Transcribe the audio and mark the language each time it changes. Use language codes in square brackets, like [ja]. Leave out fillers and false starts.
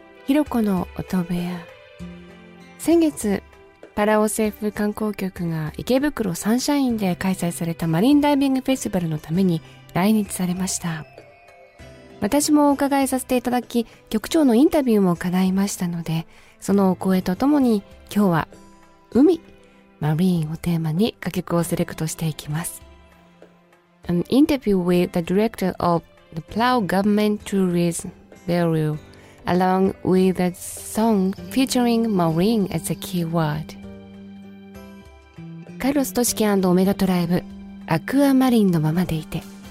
[ja] ひろ子の音部屋。先月パラオ政府観光局が池袋サンシャインで開催されたマリンダイビングフェスティバルのために来日されました。私もお伺いさせていただき、局長のインタビューも叶いましたので、そのお声とともに今日は海、マリーンをテーマに歌曲をセレクトしていきます。 [en] An interview with the director of the Palau Government Tourism Bureau along with a song featuring marine as a key word。 [ja] カルロス・トシキ&オメガトライブ、アクアマリンのままでいて。